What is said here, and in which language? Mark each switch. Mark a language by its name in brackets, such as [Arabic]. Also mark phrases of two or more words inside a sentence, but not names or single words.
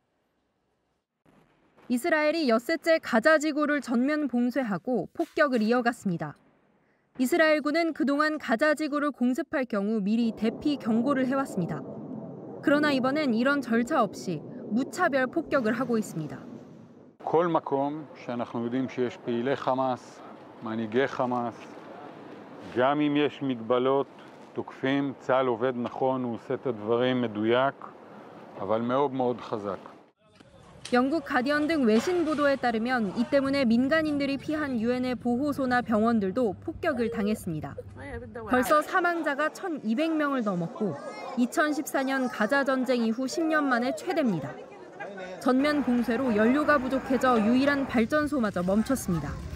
[Korean] 이스라엘이 엿새째 가자 지구를 전면 봉쇄하고 폭격을 이어갔습니다. 이스라엘군은 그동안 가자 지구를 공습할 경우 미리 대피 경고를 해왔습니다. 그러나 이번엔 이런 절차 없이 무차별 폭격을 하고 있습니다. [Hebrew] כל מקום שאנחנו יודעים שיש פעילי חמאס, מנהיגי חמאס, גם אם יש מגבלות, תוקפים, צה"ל עובד נכון, הוא עושה את הדברים מדויק, אבל מאוד מאוד חזק. [Korean] 영국 가디언 등 외신 보도에 따르면 이 때문에 민간인들이 피한 유엔의 보호소나 병원들도 폭격을 당했습니다. 벌써 사망자가 1,200명을 넘었고 2014년 가자 전쟁 이후 10년 만에 최대입니다. 전면 봉쇄로 연료가 부족해져 유일한 발전소마저 멈췄습니다.